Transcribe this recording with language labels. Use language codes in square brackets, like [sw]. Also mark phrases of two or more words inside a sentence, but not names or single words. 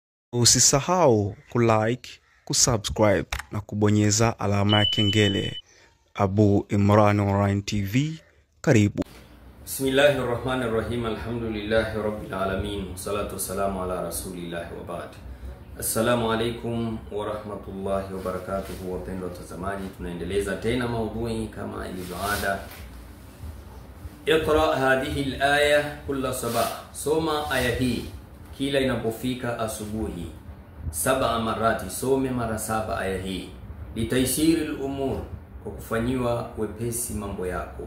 [sw] Usisahau kulike, kusubscribe na kubonyeza alama ya kengele. Abu Imran Online TV, karibu. [ar] بسم الله الرحمن الرحيم. الحمد لله رب العالمين. الصلاة والسلام على رسول الله وبعد. السلام عليكم ورحمة الله وبركاته. [sw] Wapendwa watazamaji, tunaendeleza tena maudhui kama ilivyoada. [ar] اقرأ هذه الآية كل صباح. [sw] Soma aya hii kila inapofika asubuhi 7 marati. Some mara 7 aya hii. [ar] لتيسير الأمور, [sw] kwa kufanyiwa wepesi mambo yako.